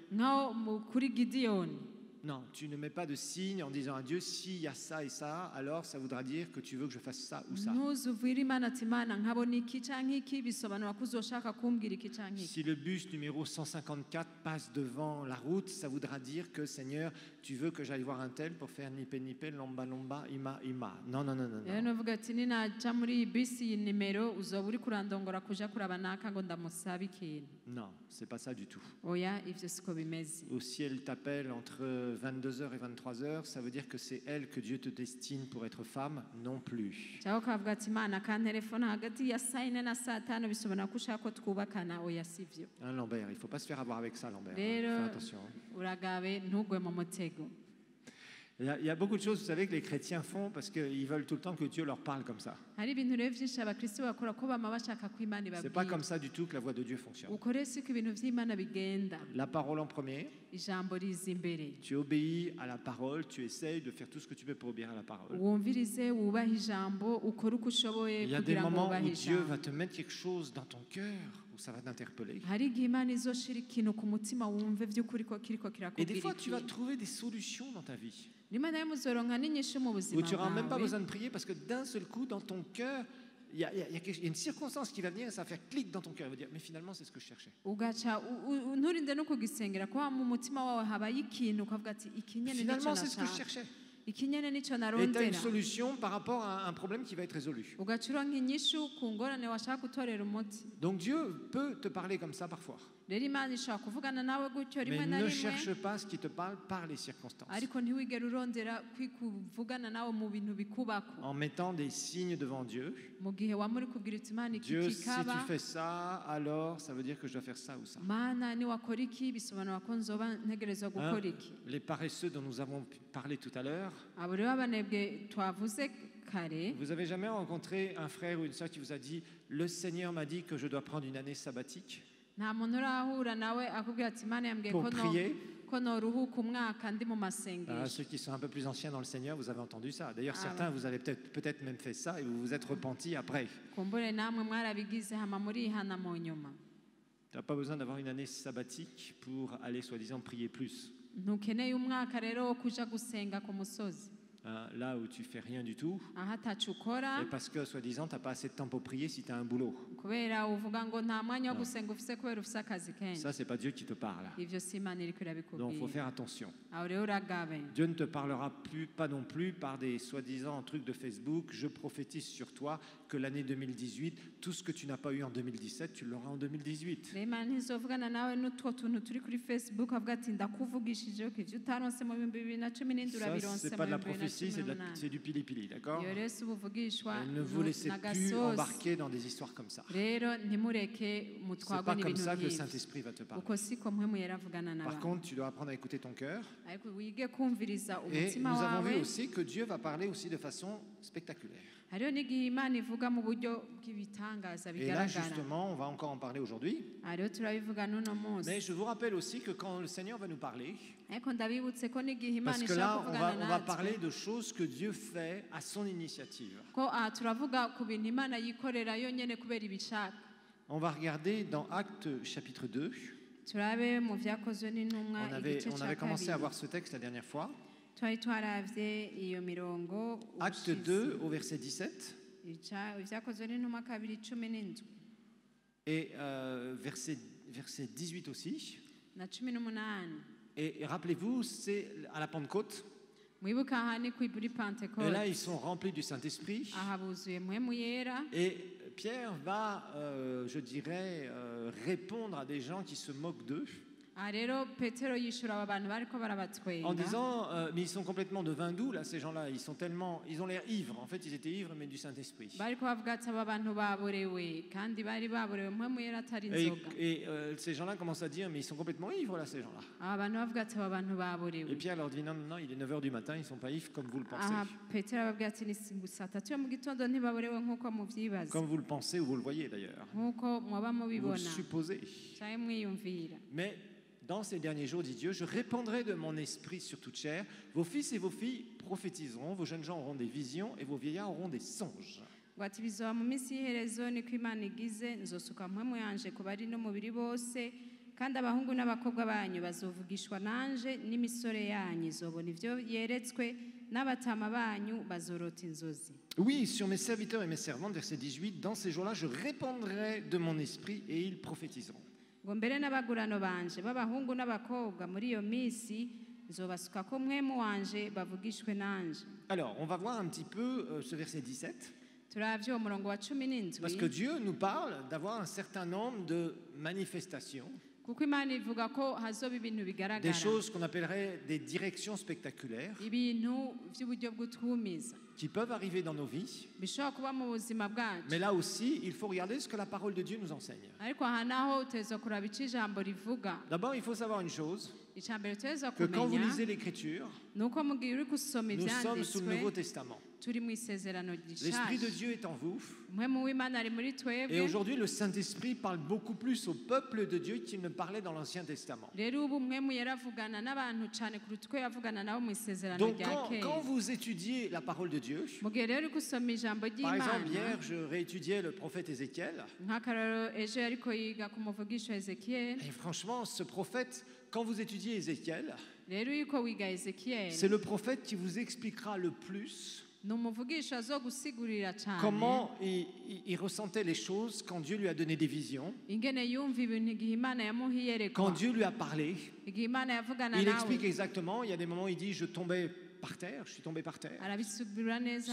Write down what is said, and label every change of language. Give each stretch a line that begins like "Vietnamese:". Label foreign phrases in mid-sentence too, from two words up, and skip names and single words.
French: Non, tu ne mets pas de signe en disant à Dieu, s'il y a ça et ça, alors ça voudra dire que tu veux que je fasse ça ou ça. Si le bus numéro 154 passe devant la route, ça voudra dire que Seigneur, tu veux que j'aille voir un tel pour faire nipe nipe, lomba lomba, ima ima. Non, non, non, non. Non, c'est pas ça du tout. Ou si elle t'appelle entre 22h et 23h, ça veut dire que c'est elle que Dieu te destine pour être femme, non plus. Hein, Lambert, il ne faut pas se faire avoir avec ça, Lambert. Fais attention. Il y a beaucoup de choses, vous savez, que les chrétiens font parce qu'ils veulent tout le temps que Dieu leur parle comme ça.
Rundi: hari ibintu rero byinshi abakristo bakora ko bama bashaka ko imana
French: C'est pas
Rundi: ibabwira
French: comme ça du tout que la voix de Dieu fonctionne.
Rundi: uko rero siko ibintu by'imana bigenda
French: La parole en premier,
Rundi: ijambo riza imbere
French: tu obéis à la parole, tu essayes de faire tout ce que tu peux pour obéir à la parole.
Rundi: wumvirize wubahe ijambo ukore uko ushoboye
French: Il y a des
Rundi: kugira ngo
French: moments
Rundi: wubahe
French: où Dieu
Rundi: ijambo
French: va te mettre quelque chose dans ton cœur, où ça va t'interpeller.
Rundi: hari igihe imana izoshira ikintu ku mutima wumve by'ukuri ko kiriko
French: Et des
Rundi: kirakubwira
French: fois, tu vas
Rundi: ikintu
French: trouver des solutions dans ta vie.
Rundi: rimwe na rimwe uzoronka n'inyishu mu
French: Où
Rundi: buzima
French: tu n'auras même pas
Rundi: bwawe
French: besoin de prier parce que d'un seul coup, dans ton cœur, il y a une circonstance qui va venir et ça va faire clic dans ton cœur. Il va dire, mais finalement, c'est ce que je cherchais.
Rundi: ugaca nturinde no kugisengera kuba mu mutima wawe habaye ikintu ukavuga ati ikinyene nicyo
French: Finalement, c'est ce que je
Rundi: nashaka
French: cherchais.
Rundi: ikinyene nicyo
French: Et tu as une
Rundi: narondera
French: solution par rapport à un problème qui va être résolu.
Rundi: ugaca uronka inyishu ku ngorane washaka gutorera umuti
French: Donc Dieu peut te parler comme ça parfois.
Rundi: rero imana ishobora kuvugana nawe gutyo rimwe
French: Mais
Rundi: na
French: ne
Rundi: rimwe
French: cherche pas ce qui te parle par les circonstances.
Rundi: ariko ntiwigere urondera kuvugana nawe mu bintu bikubako
French: En mettant des signes devant Dieu.
Rundi: mu gihe waba uri kubwira uti imana iki
French: Dieu, si tu
Rundi: kikaba
French: fais ça, alors ça veut dire que je dois faire ça ou ça.
Rundi: mana niwakora iki bisobanura ko nzoba ntegerezwa gukora iki
French: Les paresseux dont nous avons parlé tout à l'heure,
Rundi: abo rero abanebwe twavuze kare
French: vous avez jamais rencontré un frère ou une sœur qui vous a dit « Le Seigneur m'a dit que je dois prendre une année sabbatique
Rundi: nta muntu urahura nawe akubwira ati imana yambwiye
French: pour prier ?»
Rundi: ko noruhuka umwaka ndi mu Ah, masengesho
French: ceux qui sont un peu plus anciens dans le Seigneur, vous avez entendu ça. D'ailleurs, certains, vous avez peut-être même fait ça et vous vous êtes repentis après.
Rundi: kumbure namwe mwarabigize hama murihana mu nyuma
French: Tu n'as pas besoin d'avoir une année sabbatique pour aller soi-disant prier plus.
Rundi: ntukeneye umwaka rero wo kuja gusenga ku musozi
French: Hein, là où tu fais rien du tout,
Rundi: aho atacu ukora
French: et parce que soi-disant, tu n'as pas assez de temps pour prier si tu as un boulot.
Rundi: kubera uvuga ngo nta mwanya wo gusenga ufise kubera ufise akazi kenshi
French: Ça, c'est pas Dieu qui te parle.
Rundi: ivyo si imana iriko
French: Donc, il faut
Rundi: irabikubwira
French: faire attention.
Rundi: aho rero uragabe
French: Dieu ne te parlera pas non plus par des soi-disant trucs de Facebook. Je prophétise sur toi que l'année 2018, tout ce que tu n'as pas eu en 2017, tu l'auras en 2018.
Rundi: rero imana ntizovugana nawe n'utwo tuntu turi kuri facebook avuga ati ndakuvugishije ko ivyo utaronse mu 2017
French: Ça,
Rundi: urabironse
French: c'est pas de la
Rundi: mu
French: prophétie, c'est
Rundi: 2018
French: du pili-pili, d'accord?
Rundi: iyo rero si ubuvugishwa
French: Ne vous laissez plus
Rundi: n'agasozi
French: embarquer dans des histoires comme ça.
Rundi: rero ntimureke
French: C'est
Rundi: mutwagwe
French: pas comme
Rundi: n'ibintu
French: ça que le
Rundi: nk'ivyo
French: Saint-Esprit va te parler.
Rundi: uko siko mpwemu yera avugana
French: Par
Rundi: nawe
French: contre, tu dois apprendre à écouter ton cœur.
Rundi: ariko wige kumviriza
French: Et
Rundi: umutima
French: nous avons vu
Rundi: wawe
French: aussi que Dieu va parler aussi de façon spectaculaire.
Rundi: hariho n'igihe imana ivuga mu buryo bw'ibitangaza
French: Et là,
Rundi: bigaragara
French: justement, on va encore en parler aujourd'hui.
Rundi: hariho turabivuga n'uno munsi
French: Mais je vous rappelle aussi que quand le Seigneur va nous parler,
Rundi: ariko ndabibutse ko n'igihe imana
French: parce que
Rundi: ishaka
French: là,
Rundi: kuvugana
French: on va parler
Rundi: natwe
French: de choses que Dieu fait à son initiative.
Rundi: ko aha turavuga ku bintu imana yikorera yonyene kubera ibishaka
French: On va regarder dans Actes chapitre 2.
Rundi: turabe mu vyakozwe n'intumwa
French: On avait
Rundi: igice ca
French: commencé à
Rundi: kabiri
French: voir ce texte la dernière fois.
Rundi: twari twaravye iyo mirongo
French: Acte 2 au verset 17
Rundi: ivyakozwe n'intumwa kabiri 17
French: et verset 18 aussi.
Rundi: na 18
French: Et rappelez-vous, c'est à la Pentecôte.
Rundi: mwibuka aha ni kuri
French: Et là,
Rundi: pentekote
French: ils sont remplis du Saint-Esprit.
Rundi: aha buzuye mpwemu yera
French: Et Pierre va, je dirais, répondre à des gens qui se moquent d'eux
Rundi: aha rero petero yishura aba bantu bariko
French: en
Rundi: barabatwenga
French: disant mais ils sont complètement de vin doux là, ces gens-là. Ils ont l'air ivres. En fait, ils étaient ivres, mais du Saint-Esprit.
Rundi: bariko bavuga ati aba bantu baborewe kandi bari baborewe mpwemu yera atari
French: Et,
Rundi: inzoga
French: ces gens-là commencent à dire mais ils sont complètement ivres là, ces gens-là.
Rundi: aba bantu bavuga ati aba bantu
French: Et
Rundi: baborewe
French: Pierre leur dit non, non, non, il est 9h du matin, ils ne sont pas ivres comme vous le pensez.
Rundi: aha petero ababwira ati ni saa tatu yo mu gitondo ntibaborewe nk'uko muvyibaza
French: Comme vous le pensez ou vous le voyez d'ailleurs.
Rundi: nk'uko mwaba
French: Vous le
Rundi: mubibona
French: supposez.
Rundi: canke mwiyumvira
French: Mais dans ces derniers jours, dit Dieu, je répandrai de mon esprit sur toute chair. Vos fils et vos filles prophétiseront, vos jeunes gens auront des visions et vos vieillards auront des songes.
Rundi: ngo ati bizoba mu minsi y'iherezo niko imana igize nzosuka mpwemu yanje ku bari n'umubiri bose kandi abahungu n'abakobwa banyu bazovugishwa nanje n'imisore yanyu izobona ivyo yeretswe n'abatama banyu bazorota inzozi
French: Oui, sur mes serviteurs et mes servantes, verset 18, dans ces jours-là, je répandrai de mon esprit et ils prophétiseront.
Rundi: ngo mbere n'abagurano banje b'abahungu n'abakobwa muri iyo minsi nzobasuka ko mwemu wanje bavugishwe nanje.
French: Alors, on va voir un petit peu ce verset 17.
Rundi: turavye uwo murongo wa 17
French: Parce que Dieu nous parle d'avoir un certain nombre de manifestations
Rundi: kuko Imana ivuga ko hazoba ibintu
French: des
Rundi: bigaragara,
French: choses qu'on appellerait des directions spectaculaires
Rundi: ibintu by'uburyo bw'utwumiza
French: qui peuvent arriver dans nos vies.
Rundi: bishobora kuba mu buzima bwacu.
French: Mais là aussi, il faut regarder ce que la parole de Dieu nous enseigne.
Rundi: Ariko aha naho uteza kuraba icyo ijambo rivuga.
French: D'abord, il faut savoir une chose,
Rundi: Icya mbere uteza
French: que quand vous
Rundi: kumenya
French: lisez l'Écriture,
Rundi: ni uko mu gihe uri gusoma
French: nous sommes sous le Nouveau
Rundi: ibyanditswe
French: Testament.
Rundi: turi mu isezerano L'Esprit de rishasha.
French: Dieu est en vous.
Rundi: Umwemu w'Imana ari muri
French: Et
Rundi: twebwe.
French: aujourd'hui, le Saint-Esprit parle beaucoup plus au peuple de Dieu qu'il ne parlait dans l'Ancien Testament.
Rundi: Rero ubu umwemu yaravugana n'abantu cyane kuruta uko yavugana nabo mu isezerano
French: Donc,
Rundi: rya
French: quand
Rundi: kera.
French: vous étudiez la parole de Dieu,
Rundi: Mu gihe rero uri gusoma ijambo
French: par exemple,
Rundi: ry'Imana,
French: hier, je réétudiais le prophète Ézéchiel.
Rundi: nk'akararo ejo yariko yiga ku muvugisho Ezekiyeli.
French: Et franchement, ce prophète, quand vous étudiez Ézéchiel,
Rundi: Rero yuko wiga Ezekiyeli,
French: c'est le prophète qui vous expliquera le plus
Rundi: ni umuvugisho azogusigurira cyane
French: comment il ressentait les choses quand Dieu lui a donné des visions,
Rundi: ingene yumva ibintu igihe Imana yamuha
French: quand
Rundi: iyerekwa,
French: Dieu lui a parlé.
Rundi: igihe Imana yavugana
French: Il
Rundi: nawe.
French: explique exactement, il y a des moments où il dit, je tombais par terre, je suis tombé par terre.
Rundi: Arabisubira neza,